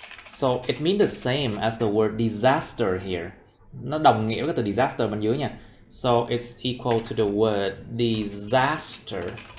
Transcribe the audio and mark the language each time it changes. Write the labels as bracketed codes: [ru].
[en] So it means the same as the word disaster here. [vi] Nó đồng nghĩa với cái từ disaster bên dưới nha. [en] So it's equal to the word disaster.